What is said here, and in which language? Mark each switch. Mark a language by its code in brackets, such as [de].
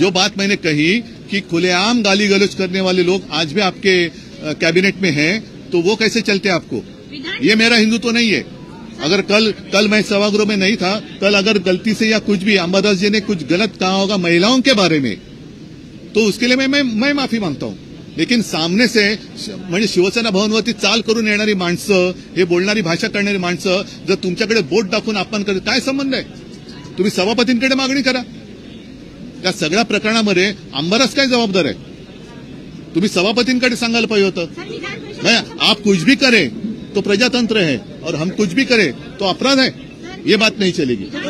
[hi] जो बात मैंने कही कि खुलेआम गाली गलौज करने वाले लोग आज भी आपके कैबिनेट में हैं, तो वो कैसे चलते आपको? ये मेरा हिंदुत्व नहीं है। अगर कल मैं सभागृह में नहीं था, कल अगर गलती से या कुछ भी अंबादास जी ने कुछ गलत कहा होगा महिलाओं के बारे में, तो उसके लिए मैं माफी मांगता हूं। लेकिन सामने से [mr] म्हणजे शिवसेना भवनवरती चाल करून येणारी माणसं, हे बोलणारी भाषा करणारी माणसं जर तुमच्याकडे बोट दाखवून अपमान करत, काय संबंध आहे? तुम्ही सभापतींकडे मागणी करा। त्या सगळ्या प्रकरणामध्ये अंबादास काय जबाबदार आहे? तुम्ही सभापतींकडे सांगायला पाहिजे होतं। [hi] मैं आप कुछ भी करे तो प्रजातंत्र है, और हम कुछ भी करें तो अपराध है, ये बात नहीं चलेगी।